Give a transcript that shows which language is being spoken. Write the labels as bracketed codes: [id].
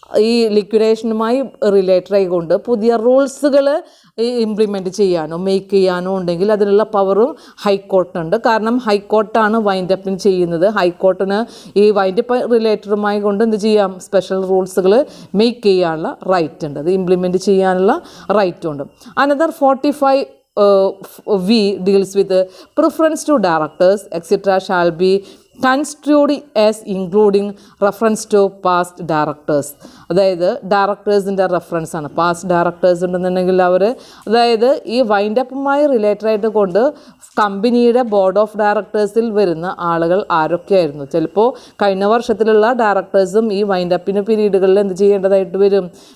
[ml] ഈ ലിക്വിഡേഷനുമായി റിലേറ്റഡ് ആയിക്കൊണ്ട് പുതിയ റൂൾസുകൾ ഇംപ്ലിമെൻറ്റ് ചെയ്യാനോ മേക്ക് ചെയ്യാനോ ഉണ്ടെങ്കിൽ അതിനുള്ള പവറും ഹൈക്കോർട്ടിനുണ്ട്. കാരണം ഹൈക്കോർട്ടാണ് വൈൻഡപ്പിന് ചെയ്യുന്നത്. ഹൈക്കോർട്ടിന് ഈ വൈൻഡപ്പ് റിലേറ്റഡുമായി കൊണ്ട് എന്ത് ചെയ്യാം? സ്പെഷ്യൽ റൂൾസുകൾ മേക്ക് ചെയ്യാനുള്ള റൈറ്റ് ഉണ്ട്, അത് ഇംപ്ലിമെൻറ്റ് ചെയ്യാനുള്ള റൈറ്റും ഉണ്ട്. [en] Another 45V deals with preference to directors etc. shall be construed as including reference to past directors. [ml] അതായത് ഡയറക്ടേഴ്സിൻ്റെ റെഫറൻസ് ആണ്. പാസ്റ്റ് ഡയറക്ടേഴ്സ് ഉണ്ടെന്നുണ്ടെങ്കിൽ അവർ, അതായത് ഈ വൈൻഡപ്പുമായി റിലേറ്റഡ് ആയിട്ട് കൊണ്ട് കമ്പനിയുടെ ബോർഡ് ഓഫ് ഡയറക്ടേഴ്സിൽ വരുന്ന ആളുകൾ ആരൊക്കെയായിരുന്നു? ചിലപ്പോൾ കഴിഞ്ഞ വർഷത്തിലുള്ള ഡയറക്ടേഴ്സും ഈ വൈൻഡപ്പിന് പീരീഡുകളിൽ എന്ത് ചെയ്യേണ്ടതായിട്ട് വരും?